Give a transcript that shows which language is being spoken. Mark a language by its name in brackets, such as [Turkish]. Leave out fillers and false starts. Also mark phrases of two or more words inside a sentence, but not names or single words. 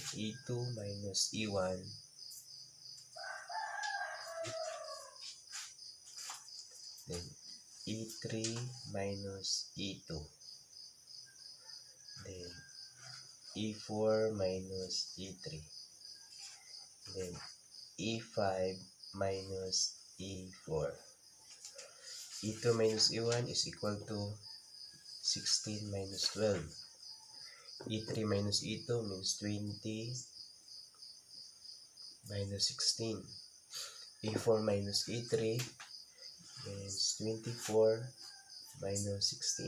[English] E2 minus E1 then E3 minus E2 then E4 minus E3 then E5 minus E4. E2 minus E1 is equal to 16 minus 12. E3 minus E2 means 20 minus 16. E4 minus E3 means 24 minus 16.